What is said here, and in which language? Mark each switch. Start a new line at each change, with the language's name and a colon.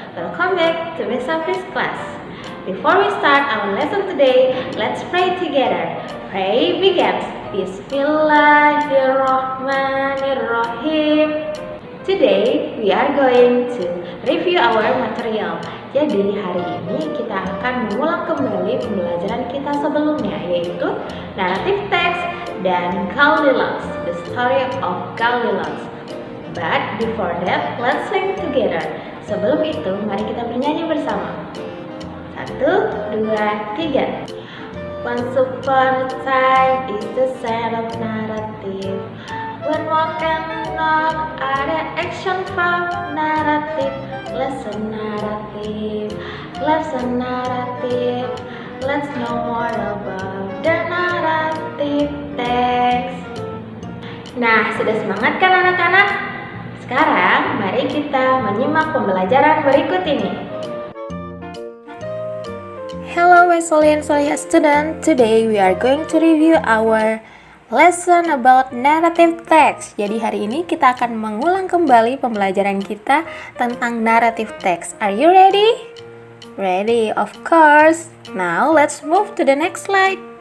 English: Welcome back to Miss Safi's class. Before we start our lesson today, let's pray together. Pray begins. Bismillahirrahmanirrahim. Today we are going to review our material.
Indonesian: Jadi hari ini kita akan mengulang kembali pembelajaran kita sebelumnya, yaitu narrative text dan Goldilocks,
English: the story of Goldilocks. But before that, let's sing together.
Indonesian: Sebelum itu, mari kita bernyanyi bersama.
English: 1, 2, 3. Once upon a time is the sound of narrative. When walk and knock, ada action from narrative. Lesson narrative, lesson narrative. Let's know more about the narrative text.
Indonesian: Nah, sudah semangat kan anak-anak? Sekarang mari kita menyimak pembelajaran berikut ini.
English: Hello my Solian student. Today we are going to review our lesson about narrative text.
Indonesian: Jadi hari ini kita akan mengulang kembali pembelajaran kita tentang narrative text.
English: Are you ready? Ready, of course. Now let's move to the next slide.